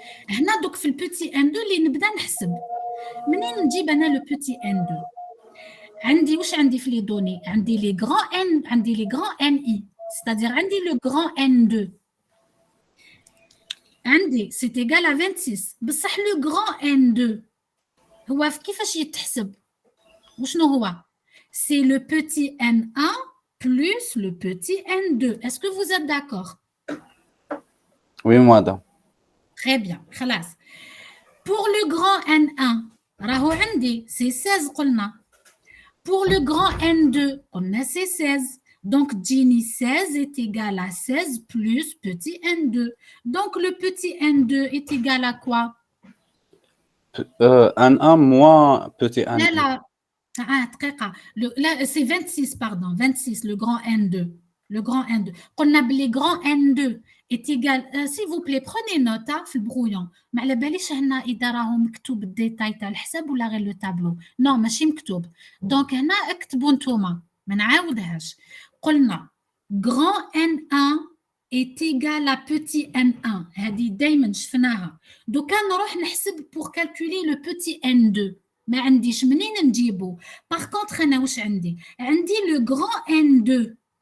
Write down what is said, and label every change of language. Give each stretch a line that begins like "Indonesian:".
Arabic: هنا دوك في البيتي N2 اللي نبدا نحسب. منين نجيب انا لو بيتي N2؟ عندي واش عندي في لي دوني؟ عندي لي غران N، عندي لي غران NI، c'est-à-dire عندي لو غران N2 عندي سي ايغال ا 26. بصح لو غران N2 هو كيفاش يتحسب؟ وشنو هو؟ سي لو بيتي N1
French: plus le petit N2. Est-ce que vous êtes d'accord? Oui, madame. Très bien, خلاص. Pour le grand N1
Arabic: راهو عندي سي 16 قلنا.
French: Pour le grand N2
Arabic: قلنا سي 16.
French: Donc تجيني 16 est égal à 16 plus petit N2. Donc le petit N2 est égal à quoi? N1 moins petit N2.
Arabic: لا لا دقيقة.
French: Là c'est 26 pardon, 26 le grand N2. Le grand N2.
Arabic: قلنا بلي
French: grand N2 est égal, s'il vous plaît prenez note
Arabic: في البرويون. ما على باليش هنا اذا راهو مكتوب الديتاي تاع الحساب ولا غير لو تابلو. نو ماشي مكتوب. دونك هنا اكتبوا نتوما ما نعاودهاش. قلنا
French: grand N1 est égal à petit N1.
Arabic: هذه دائما شفناها. دوكا نروح نحسب
French: pour calculer le petit N2.
Arabic: ما عنديش منين نجيبو.
French: par contre
Arabic: انا واش عندي
French: le grand N2.